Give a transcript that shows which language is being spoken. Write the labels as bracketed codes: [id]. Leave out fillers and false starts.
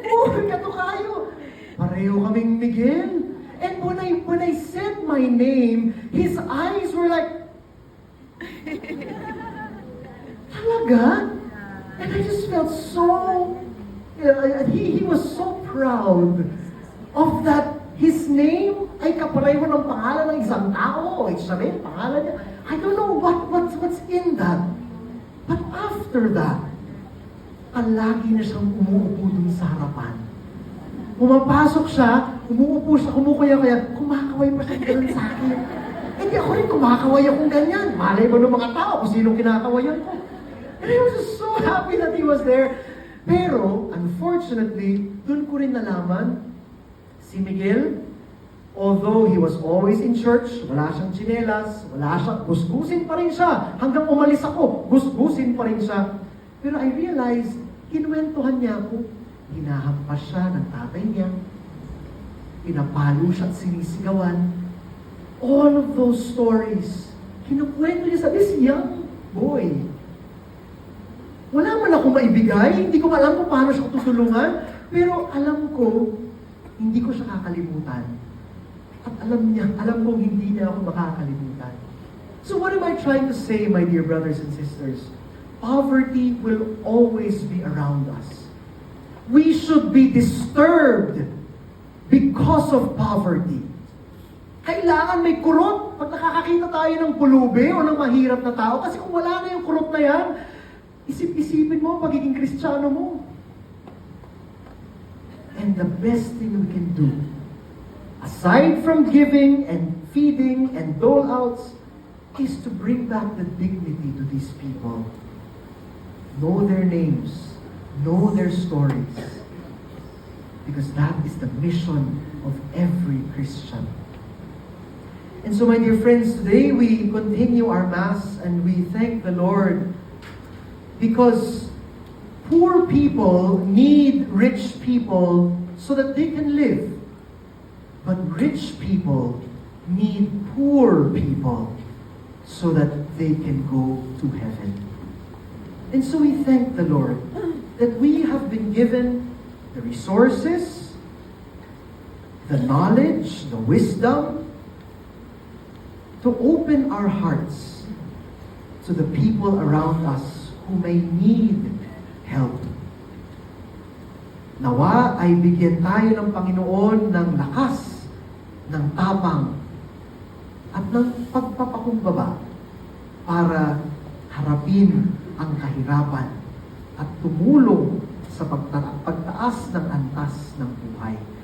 [tl] Oh, katukayo. Pareho kaming Miguel. [en] And when I said my name, his eyes were like, talaga? And I just felt so, he was so proud of that. [tl] His name ay kapareho ng pangalan ng isang tao. Siya rin, pangalan niya. [en] I don't know what's in that. But after that, [tl] palagi na siyang umuupo dun sa harapan. Pumapasok siya, umuupo siya, kumukuya-kuya, kumakaway pa siya ganun sa akin. Hindi ako rin kumakaway akong ganyan. Malay ba ng mga tao kung sinong kinakawayan ko? [en] And I was just so happy that he was there. [tl] Pero, unfortunately, dun ko rin nalaman, si Miguel, [en] although he was always in church, [tl] wala siyang tsinelas, wala siyang, gusgusin pa rin siya. Hanggang umalis ako, gusgusin pa rin siya. Pero [en] I realized, [tl] kinuwentuhan niya ako, hinahampas siya ng tatay niya, pinapalo siya at sinisigawan. [en] All of those stories, [tl] kinukwento niya sa [en] this young boy. [tl] Wala man akong maibigay, hindi ko alam kung paano siya tutulungan, pero alam ko, hindi ko siya kakalimutan. At alam kong hindi niya ako makakalimutan. [en] So what am I trying to say, my dear brothers and sisters? Poverty will always be around us. We should be disturbed because of poverty. [tl] Kailangan may kurot pag nakakakita tayo ng pulubi o ng mahirap na tao. Kasi kung wala na yung kurot na yan, isip-isipin mo ang pagiging Kristiyano mo. [en] And the best thing we can do, aside from giving and feeding and dole-outs, is to bring back the dignity to these people. Know their names, know their stories, because that is the mission of every Christian. And so, my dear friends, today we continue our Mass and we thank the Lord because poor people need rich people so that they can live. But rich people need poor people so that they can go to heaven. And so we thank the Lord that we have been given the resources, the knowledge, the wisdom, to open our hearts to the people around us who may need help. [tl] Nawa ay bigyan tayo ng Panginoon ng lakas, ng tapang, at ng pagpapakumbaba para harapin ang kahirapan at tumulong sa pagtaas ng antas ng buhay.